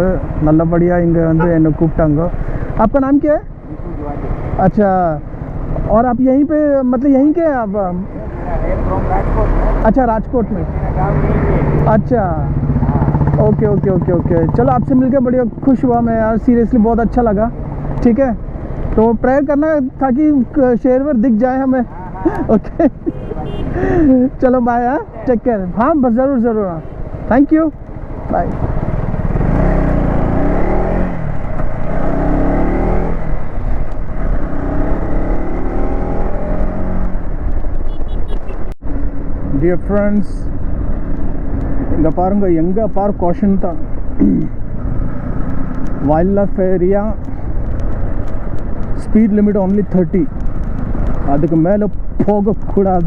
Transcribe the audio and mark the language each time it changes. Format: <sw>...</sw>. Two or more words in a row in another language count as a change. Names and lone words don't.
<ta>நல்லபடியாக இங்கே வந்து என்னை கூப்பிட்டாங்க.</ta> <hi>आपका नाम क्या है? अच्छा, और आप यहीं पे मतलब यहीं के आप? अच्छा, राजकोट में. अच्छा,</hi> <en>okay okay okay okay.</en> <hi>चलो आपसे मिलकर बढ़िया खुश हुआ मैं यार, सीरियसली बहुत अच्छा लगा. ठीक है, तो प्रेयर करना ताकि शेरवर दिख जाए हमें. ओके चलो बाय. हाँ,</hi> <en>take care.</en> <hi>हाँ बस ज़रूर ज़रूर. हाँ,</hi> <en>thank you, bye. dear friends,</en> <ta>இங்கே பாருங்கள், எங்கே பார் காஷன் தான்.</ta> <en>wild life area, speed limit only 30.</en> <ta>அதுக்கு மேலே போகக்கூடாது.</ta>